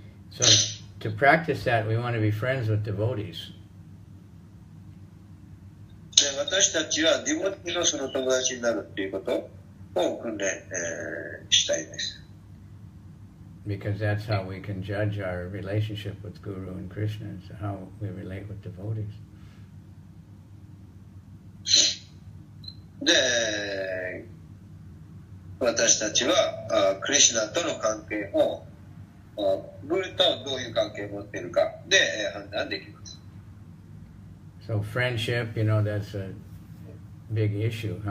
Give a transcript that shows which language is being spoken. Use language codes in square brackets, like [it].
[en] So to practice that, we want to be friends with devotees. [ja] で、私たちはディボティのその友達になるっていうことを訓練、したいです。 [en] Because that's how we can judge our relationship with Guru and Krishna, is how we relate with devotees. [ja] で、私たちはクリシュナとの関係をグルとどういう関係を持っているかで判断できます。 [en] So friendship, that's a big issue.